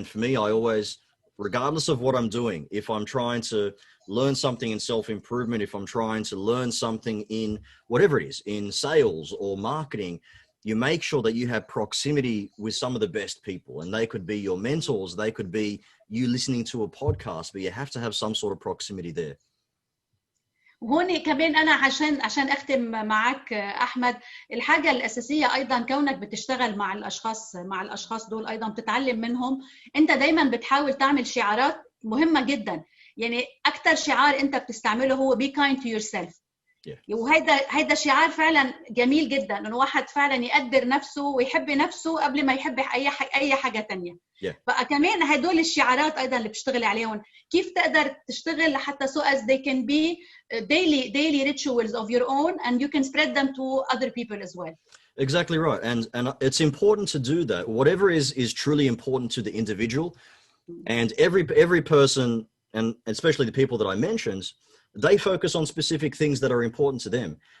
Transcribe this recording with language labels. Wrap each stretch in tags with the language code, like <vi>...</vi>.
<en>And for me, I always, regardless of what I'm doing, if I'm trying to learn something in self-improvement, if I'm trying to learn something in whatever it is, in sales or marketing, you make sure that you have proximity with some of the best people, and they could be your mentors, they could be you listening to a podcast, but you have to have some sort of proximity there.</en> <ar>وهون كمان أنا عشان أختم معك أحمد، الحاجة الأساسية أيضا كونك بتشتغل مع الأشخاص دول، أيضا بتتعلم منهم. أنت دايما بتحاول تعمل شعارات مهمة جدا، يعني أكتر شعار أنت بتستعمله هو</ar> <en>be kind to yourself.</en> <ar>وهيدا شعار فعلا جميل جدا، إنه واحد فعلا يقدر نفسه ويحب نفسه قبل ما يحب أي حاجة تانية. بقى كمان هدول الشعارات أيضا اللي بتشتغل عليهم، كيف تقدر تشتغل حتى</ar> <en>so as they can be daily rituals of your own, and you can spread them to other people as well. Exactly right, and it's important to do that. Whatever is truly important to the individual, and every person, and especially the people that I mentioned, they focus on specific things that are important to them.</en>